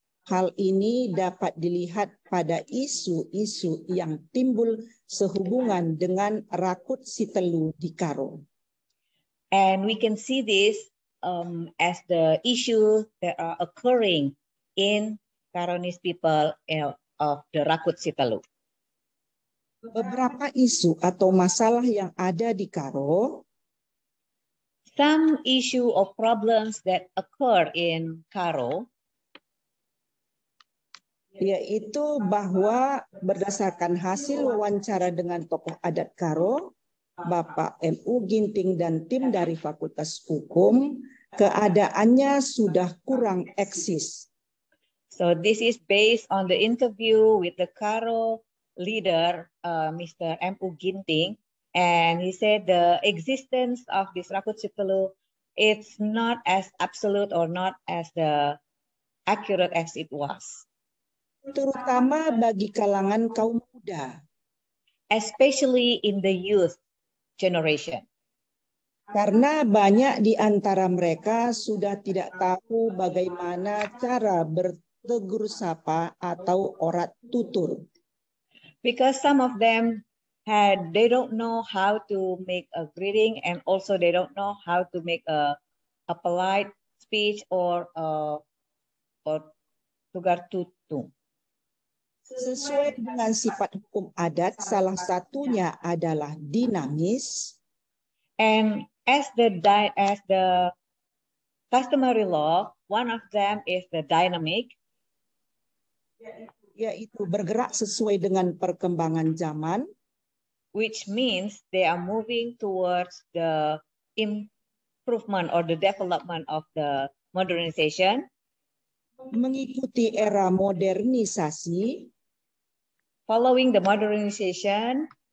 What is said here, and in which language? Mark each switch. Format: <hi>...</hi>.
<id>Hal ini dapat dilihat pada isu-isu yang timbul sehubungan dengan Rakut Sitelu di Karo.</id> <en>And we can see this as the issues that are occurring in Karonis people of the Rakut Sitelu.</en> <id>Beberapa isu atau masalah yang ada di Karo,</id> <en>some issue or problems that occur in Karo,</en> <id>yaitu bahwa berdasarkan hasil wawancara dengan tokoh adat Karo, Bapak M.U. Ginting dan tim dari Fakultas Hukum, keadaannya sudah kurang eksis.</id> <en>So this is based on the interview with the Karo leader, Mr. M.U. Ginting, and he said the existence of this Rakut Sitelu, it's not as absolute or not as the accurate as it was.</en> <id>Terutama bagi kalangan kaum muda.</id> <en>Especially in the youth generation.</en> <id>Karena banyak di antara mereka sudah tidak tahu bagaimana cara bertegur sapa atau orat tutur.</id> <en>Because some of them they don't know how to make a greeting, and also they don't know how to make a a polite speech or tugar tutu.</en> <id>Sesuai dengan sifat hukum adat, salah satunya adalah dinamis.</id> <en>And as the customary law, one of them is the dynamic,</en> <id>yaitu bergerak sesuai dengan perkembangan zaman,</id> <en>which means they are moving towards the improvement or the development of the modernization,</en> <id>mengikuti era modernisasi,</id> <en>following the modernization.</en>